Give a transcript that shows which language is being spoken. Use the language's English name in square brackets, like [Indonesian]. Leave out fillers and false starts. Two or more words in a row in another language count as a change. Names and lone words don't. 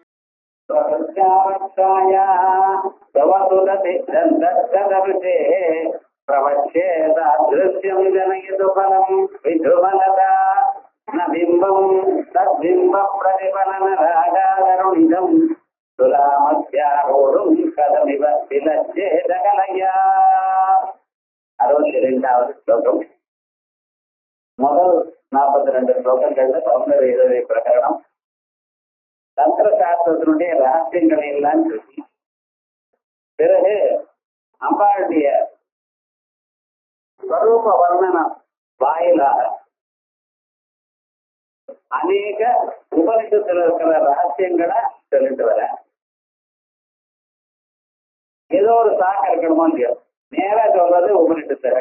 [Sanskrit] प्रवच्येदृश्यं जनयतु फलं विधुमलता न बिम्बं तद्बिम्ब प्रतिफलन रागादरुणिदं तुलामध्यारोढुं कदमिव विलज्जेदकलया [Tamil] 62வது ஸ்லோகம். முதல் 42 ஸ்லோகங்கள்ல சௌந்தர்ய பிரகரணம் தந்திர சாஸ்திரத்தினுடைய ரகசியங்களை எல்லாம் சொல்லி பிறகு அம்பாளுடைய ஸ்வரூப வர்ணனம் வாயிலாக அநேக உபனிஷத்துல இருக்கிற ரகசியங்களை சொல்லிட்டு வர ஏதோ ஒரு சாக்கு இருக்கணுமோ இல்லையோ நேரா சொல்றது உபனிஷத்துகள்.